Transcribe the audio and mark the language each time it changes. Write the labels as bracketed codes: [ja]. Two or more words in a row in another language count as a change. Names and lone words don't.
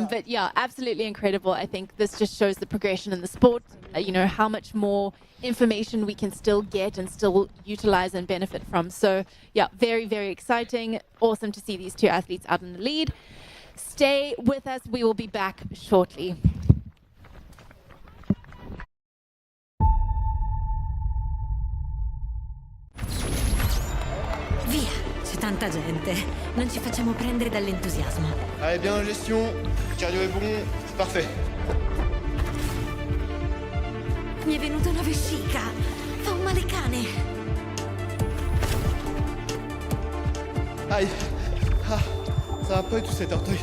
[en] But yeah, absolutely incredible. I think this just just shows the progression in the sport, how much more information we can still get and still utilize and benefit from. So yeah, very, very exciting. Awesome to see these two athletes out in the lead. Stay with us. We will be back shortly. [it] Via, c'è tanta gente. Non ci facciamo prendere dall'entusiasmo. [fr] Allez, bien en gestion, cardio est bon, c'est parfait. [it] Mi è venuta una vescica. Fa un male cane. [fr] Aïe, ah, ça va pas du tout cet orteil.